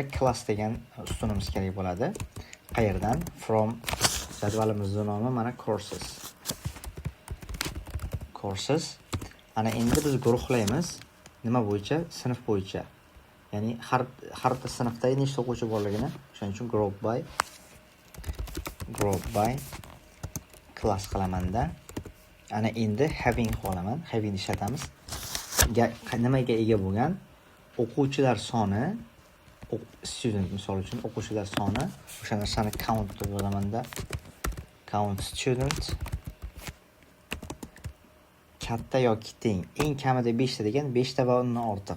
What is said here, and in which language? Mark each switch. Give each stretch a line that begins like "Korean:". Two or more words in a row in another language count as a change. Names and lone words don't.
Uzbek: Class degan ustunimiz kerak bo'ladi. Qayerdan? From jadvalimizning nomi mana courses. Courses. Ana endi biz guruhlaymiz. Nima bo'yicha? Sinf bo'yicha. Ya'ni har bir sinfda nechta o'quvchi borligini, o'shaning uchun
English: group by class
Uzbek: qilamanda. Ana endi having qolaman. Having ishlatamiz. Nimaga ega bo'lgan? O'quvchilar soni, student misol uchun o'quvchilar soni, o'sha narsani count deb yozamanda.
English: Count student
Uzbek: katta yoki teng, eng kamida 5 ta degan 5 ta va undan ortiq.